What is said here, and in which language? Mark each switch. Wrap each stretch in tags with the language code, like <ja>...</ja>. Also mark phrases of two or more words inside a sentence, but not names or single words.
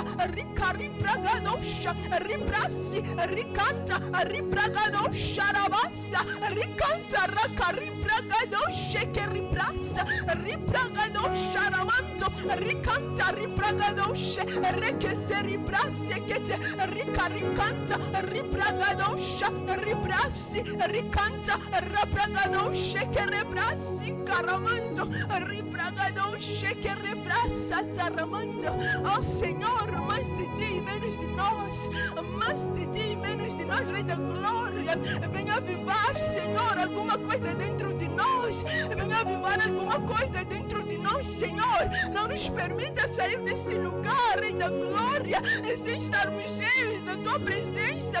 <pt>ricaribragadão, xa, ribrasi, ricanta, ribragadão, xarabasa, ricanta, racaribragadão, che, que ribrasa, ribragadão, xaramanto, ricanta, ribragadão, che, requece, ribrase, que te, ricaricanta, ribragadão, xa, ribrasi, ricanta, rabragadão, che, que rebrasi, caramando, ribragadão, che, que rebrasa, taramando. Oh, Senhor, mais de ti, menos de nós, mais de ti, menos de nós, Rei da Glória. Venha avivar, Senhor, alguma coisa dentro de nós. Venha avivar alguma coisa dentro de nós, Senhor. Não nos permita sair desse lugar, Rei da Glória, sem estarmos cheios da tua presença.</pt>